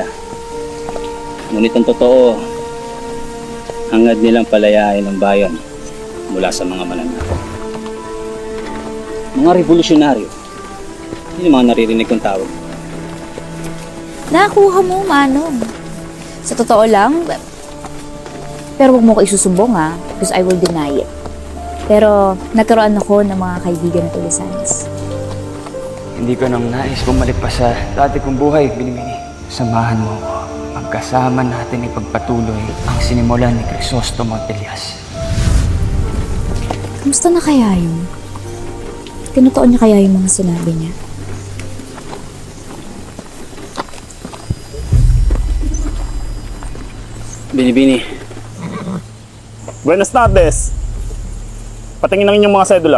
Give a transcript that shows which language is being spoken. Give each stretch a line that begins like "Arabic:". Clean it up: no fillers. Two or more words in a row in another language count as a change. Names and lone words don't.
Filipino: Ngunit ang totoo, hangad nilang palayain ang bayan mula sa mga mananakop. Mga revolusyonaryo, yun yung mga naririnig kong tawag. Nakakuha mo, Manong. Sa totoo lang, pero huwag mo ko isusumbong
English: because I will deny it.
Filipino: Pero nagkaroon ako ng mga kaibigan na tulisanes. Hindi ko nang nais bumalik pa sa dati kong buhay, Binibini. Samahan mo ko. Pagkasama natin ipagpatuloy ang sinimulan ni Crisostomo Telias. Kamusta na kaya yun? Tinutuon niya kaya yung mga sinabi niya? Binibini.
Spanish: Buenas tardes.
Filipino: Patingin ng inyong mga sedula.